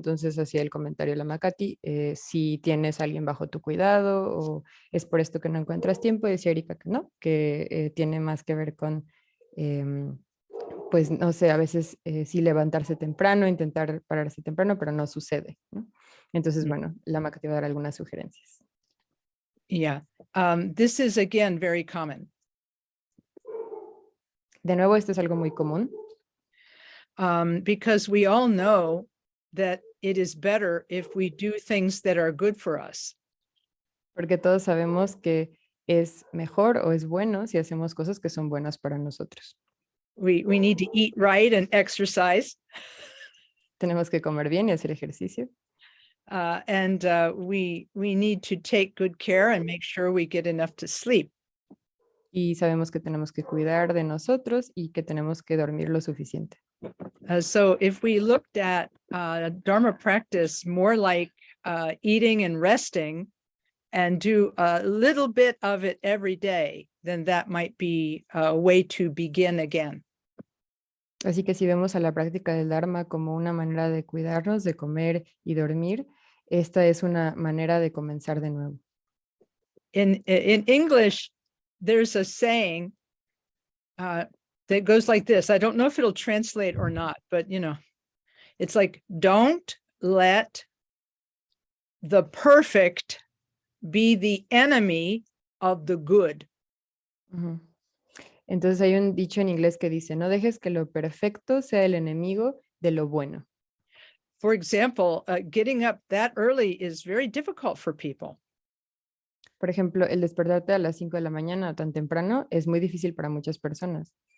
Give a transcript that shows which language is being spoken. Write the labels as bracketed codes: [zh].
[es] Entonces hacía el comentario la Makati, si tienes a alguien bajo tu cuidado o es por esto que no encuentras tiempo, decía Erika que no, que tiene más que ver con, pues no sé, a veces sí levantarse temprano, intentar pararse temprano, pero no sucede, ¿no? Entonces, bueno, la Makati va a dar algunas sugerencias. [en] Yeah. This is again very common. [es] De nuevo, esto es algo muy común. [en] Because we all know that it is better if we do things that are good for us. [es] Porque todos sabemos que es mejor o es bueno si hacemos cosas que son buenas para nosotros. [en] We need to eat right and exercise. [es] Tenemos que comer bien y hacer ejercicio. [en] And we need to take good care and make sure we get enough to sleep. [es] Y sabemos que tenemos que cuidar de nosotros y que tenemos que dormir lo suficiente. [en] So if we looked at Dharma practice more like eating and resting, and do a little bit of it every day, then that might be a way to begin again. [es] Así que si vemos a la práctica del Dharma como una manera de cuidarnos, de comer y dormir, esta es una manera de comenzar de nuevo. [en] In English, there's a saying that goes like this. I don't know if it'll translate or not, but it's like, don't let the perfect be the enemy of the good. Ujú. [es] Entonces hay un dicho en inglés que dice, no dejes que lo perfecto sea el enemigo de lo bueno. [en] For example, getting up that early is very difficult for people. [es] Por ejemplo, el despertarte a las 5 de la mañana o tan temprano es muy difícil para muchas personas.